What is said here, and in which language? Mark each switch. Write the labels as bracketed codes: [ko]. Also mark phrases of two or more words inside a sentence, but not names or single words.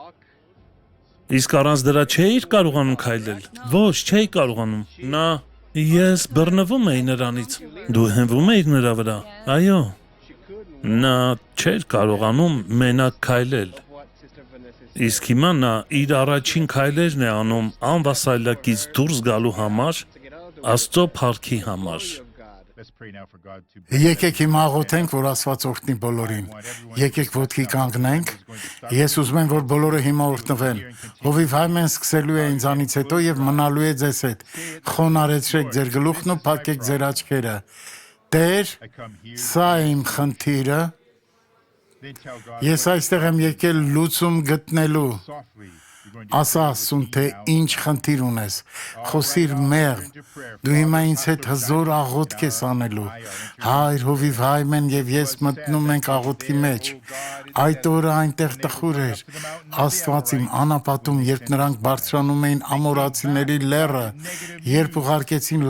[hy] Իսկ առանց դրա չէիր կարողանում քայլել։ Ոչ, չէի կարողանում։ Ես բռնվում էի նրանից։ Դու հենվում էիր նրա վրա։ Այո։ Նա չէր կարողանում մենակ քայլել։ Իսկ հիմա նա իր առաջին քայլերն է անում անվասայլակից դուրս գալու համար, Աստծո փառքի համար։ [en] let's pray now for God to [hy] Եկեք հիմա աղոթենք, որ Աստված օրհնի բոլորին։ Եկեք ոտքի կանգնենք։ Ես ուզում եմ, որ բոլորը հիմա օրհնվեն։ Հովիվ հայմեն սկսելու է ինձանից հետո եւ մնալու է ձեզ հետ։ Խոնարեցրեք ձեր գլուխն ու փակեք ձեր աչքերը։ Տեր, սա իմ խնդիրը։ [en] then tell God [hy] Ես այստեղ եմ եկել լուծում գտնելու։ [en] softly you're going to [hy] Ասա Աստծուն, թե ինչ խնդիր ունես։ Խոսիր մեղ։ Դու հիմա ինձ հետ հզոր աղոթք ես անելու։ Հայր, հովիվ հայմեն եւ ես մտնում ենք աղոթքի մեջ։ Այդ օրը այնտեղ տխուր էր։ Աստված իմ անապատում, երբ նրանք բարձրանում էին ամորացիների լեռը, երբ ուղարկեցին